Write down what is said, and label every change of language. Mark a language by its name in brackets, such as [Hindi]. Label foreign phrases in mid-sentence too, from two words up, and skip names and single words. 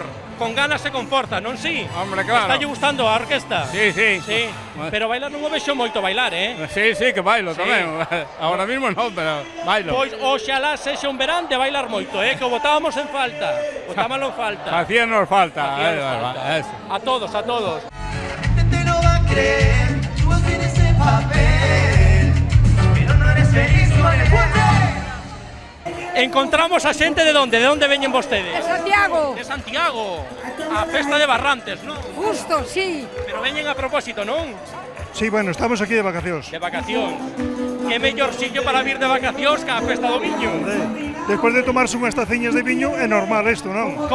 [Galician] Con ganas se conforta, non si? [Spanish] Hombre, claro. [Galician] Está lle gustando a orquesta? [Spanish] Sí. [Galician] Pero bailar non o vexo moito bailar, Sí, que bailo tamén. [Spanish] Ahora mismo [Galician] non, pero bailo. Pois oxalá sexa un verán de bailar moito, que o botábamos en falta. Botámoslo en falta. Facíanos falta. A todos, a todos. [Spanish] No va a creer, tú tienes ese papel, pero no eres feliz con el [Galician] Encontramos a xente de onde? De onde veñen vostedes? De Santiago. De Santiago. A festa de Barrantes, non? [Spanish] Justo, sí. [Galician] Pero veñen a propósito, non? Sí, bueno, estamos aquí de vacacións. De vacacións. Que mellor sitio para vir de vacacións que a festa do viño. Despois de tomarse unhas taciñas de viño, é normal isto, non?